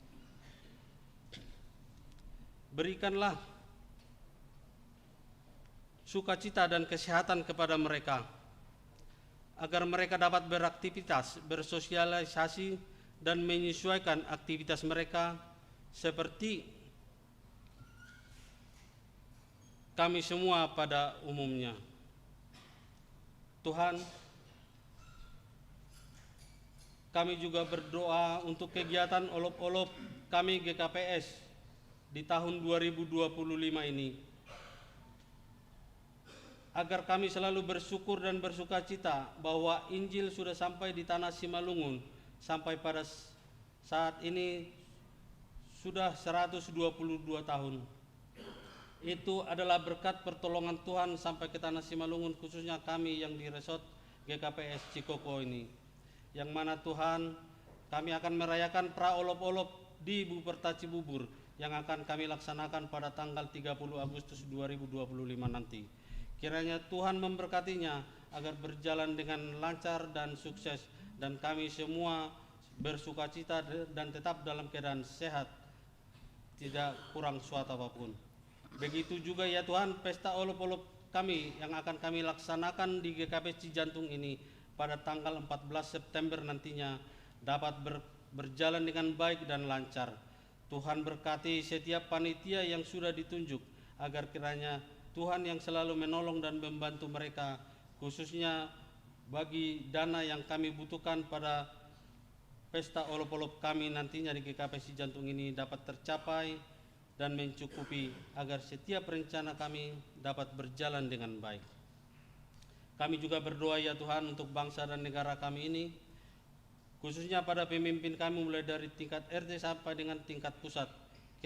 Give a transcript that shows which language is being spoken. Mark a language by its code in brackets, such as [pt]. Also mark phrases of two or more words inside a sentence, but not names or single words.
[id] Berikanlah sukacita dan kesehatan kepada mereka, agar mereka dapat beraktivitas, bersosialisasi, dan menyesuaikan aktivitas mereka seperti kami semua pada umumnya. Tuhan, kami juga berdoa untuk kegiatan olop-olop kami GKPS di tahun 2025 ini, agar kami selalu bersyukur dan bersukacita bahwa Injil sudah sampai di tanah Simalungun sampai pada saat ini sudah 122 tahun. Itu adalah berkat pertolongan Tuhan sampai ke tanah Simalungun, khususnya kami yang di resort GKPS Cikoko ini, yang mana Tuhan, kami akan merayakan pra-olop-olop di Buperta Cibubur yang akan kami laksanakan pada tanggal 30 Agustus 2025 nanti. Kiranya Tuhan memberkatinya agar berjalan dengan lancar dan sukses, dan kami semua bersukacita dan tetap dalam keadaan sehat, tidak kurang suatu apapun. Begitu juga ya Tuhan, pesta olop-olop kami yang akan kami laksanakan di GKPS Cijantung ini pada tanggal 14 September nantinya dapat berjalan dengan baik dan lancar. Tuhan berkati setiap panitia yang sudah ditunjuk, agar kiranya Tuhan yang selalu menolong dan membantu mereka, khususnya bagi dana yang kami butuhkan pada pesta olop-olop kami nantinya di GKPS Cijantung ini dapat tercapai dan mencukupi, agar setiap rencana kami dapat berjalan dengan baik. Kami juga berdoa ya Tuhan untuk bangsa dan negara kami ini, khususnya pada pemimpin kami mulai dari tingkat RT sampai dengan tingkat pusat.